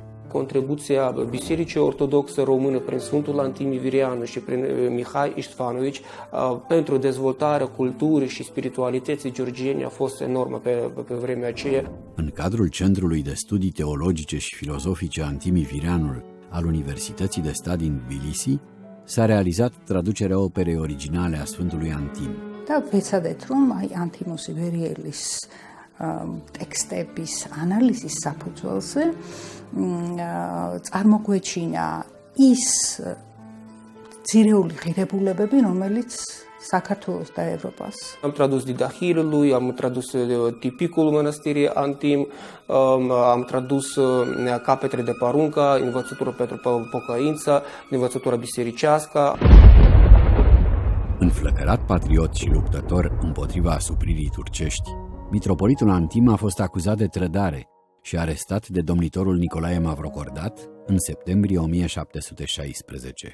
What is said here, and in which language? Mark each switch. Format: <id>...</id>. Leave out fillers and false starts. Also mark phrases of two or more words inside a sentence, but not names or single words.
<ro>Contribuția Bisericii Ortodoxe Române prin Sfântul Antim Vireanu și prin Mihai Ištvanovici pentru dezvoltarea culturii și spiritualității georgiene a fost enormă pe vremea aceea. În cadrul Centrului de Studii Teologice și Filozofice Antimi Vireanul al Universității de Stat din Tbilisi s-a realizat traducerea operei originale a Sfântului Antim. Da, vecădet</ro> <ka>რომ აი Antimus Iverielis ტექსტების ანალიზის საფუძველზე წარმოგვეჩინა ის ძირეული ღირებულებები, რომელიც საქართველოს და Ევროპას.</ka> <ro>Am tradus didahiile lui, am tradus tipicul mănăstirii Antim, am tradus capetre de parunca, învățătură pentru pocăință, învățătura bisericească. Înflăcărat patriot și luptător împotriva asupririi turcești, mitropolitul Antim a fost acuzat de trădare și arestat de domnitorul Nicolae Mavrocordat în septembrie 1716.</ro>